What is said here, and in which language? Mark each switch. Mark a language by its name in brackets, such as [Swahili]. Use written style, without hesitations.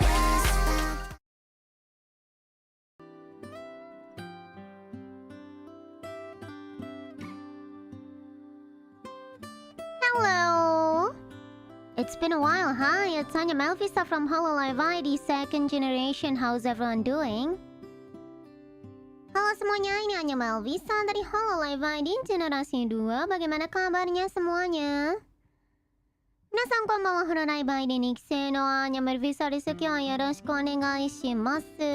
[English] Yes. Hello! It's been a while, hi? It's Anya Melfissa from holoID second generation. How's everyone doing? [Indonesian] Halo semuanya, ini Anya Melfissa dari holoID generasi 2. Bagaimana kabarnya semuanya? [Japanese] Minasan konbanwa, holoID 2期生のAnya Melfissaです。今日はよろしくお願いします。